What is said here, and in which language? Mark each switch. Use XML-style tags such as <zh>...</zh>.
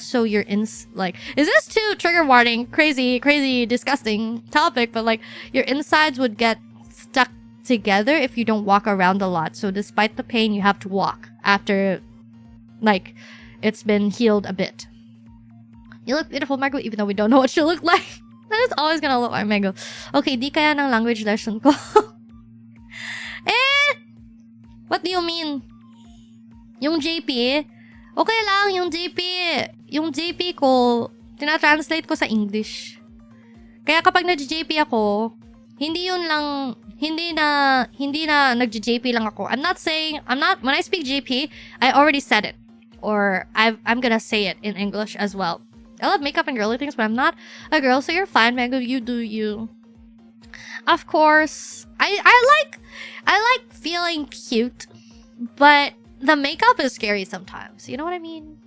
<en>So you're in like, is this too trigger warning? Crazy, disgusting topic, but like your insides would get stuck together if you don't walk around a lot. So despite the pain, you have to walk after like it's been healed a bit. You look beautiful, Margo, even though we don't know what you look like. That is always gonna look like Mego.</en> <tl>Okay, di kaya ng language lesson ko.</tl> <en>What do you mean?</en> <tl>Yung JP? Okay lang, yung JP ko, tina-translate ko sa English. Kaya kapag nag-JP ako, hindi na nag-JP lang ako.</tl> <en>When I speak JP, I already said it. Or I'm gonna say it in English as well. I love makeup and girly things, but I'm not a girl, so you're fine, Mango. You do you. Of course, I like feeling cute, but the makeup is scary sometimes. You know what I mean?</en>